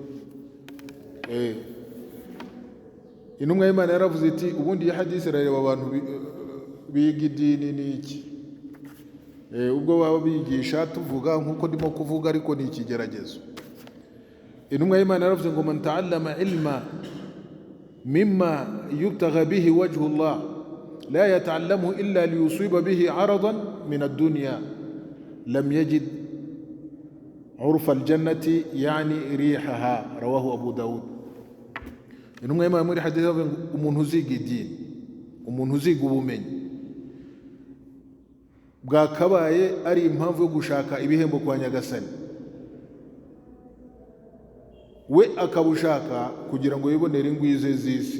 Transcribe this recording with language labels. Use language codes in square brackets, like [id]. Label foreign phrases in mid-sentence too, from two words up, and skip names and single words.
[rw] Intumwa y'Imana yaravuze iti ubundi ya hadithi irareba abantu biga idini ni iki. Ubwo baba bigisha tuvuga nk'uko ndimo kuvuga, ariko ni ikigeragezo. Intumwa y'Imana yaravuze ngo [ar] من تعلم علما مما يبتغى به وجه الله لا يتعلم إلا ليصيب به عرضا من الدنيا لم يجد عرف الجنة يعني ريحها. رواه أبو داود. [rw] Intumwa y'Imana muri hadithi yavuze ngo umuntu uziga idini, umuntu uziga ubumenyi, bwakabaye ari impamvu yo gushaka ibihembo kwa Nyagasani, we akabushaka kugira ngo yibonere ingwize z'isi.